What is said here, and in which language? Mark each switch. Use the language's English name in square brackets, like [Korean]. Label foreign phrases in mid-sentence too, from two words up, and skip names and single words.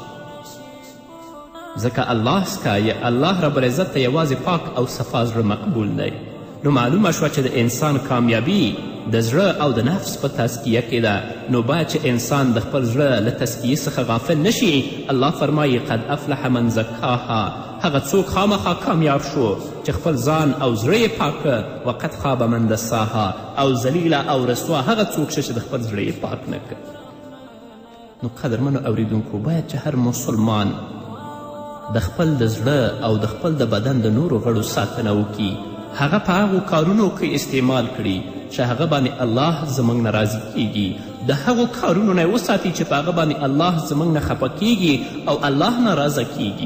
[Pashto] ځکه الله رب العزت ته یوازې پاک او صفا زړه مقبول دی. نو معلومه شوه چې د انسان کامیابي د زړه او د نفس په تزکیه کې ده. نو باید چې انسان د خپل زړه له تزکیې څخه غافل نشي. [Arabic] الله فرمایي قد افلح من زکاها، [Pashto] هغه څوک خامخا کامیاب شو چې خپل ځان او زړه یې پاکه، [Arabic] وقد خواب من دساها، [Pashto] او ذلیله او رسوا هغه څوک شه چې د خپل زړه یې پاک نه کړ. نو قدرمنو اوریدونکو، باید چې هر مسلمان د خپل د زړه او د خپل د بدن د نورو غړو ساتنه وکړي، هغه په هغو کارونو کې استعمال کړي چې هغه باندې الله زموږ نه راضي کیږي، د هغو کارونو نه وساتي چې په هغه باندې الله زموږ نه خفه کیږي او الله ناراضه کیږي.